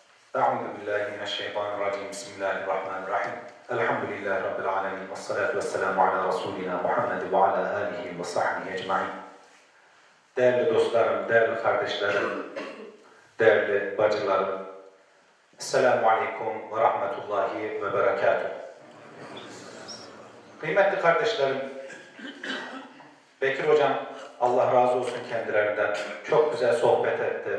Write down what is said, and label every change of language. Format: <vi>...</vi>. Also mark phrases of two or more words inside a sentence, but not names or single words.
<ar>أعوذ بالله من الشيطان الرجيم بسم الله الرحمن الرحيم الحمد لله رب العالمين والصلاة والسلام على رسولنا محمد وعلى آله وصحبه ecmaîn.</ar> <tr>Değerli dostlarım, değerli kardeşlerim, değerli bacılarım,</tr> <ar>السلام عليكم ورحمة الله وبركاته.</ar> <tr>Kıymetli kardeşlerim, Bekir Hocam, Allah razı olsun kendilerinden, çok güzel sohbet etti.</tr>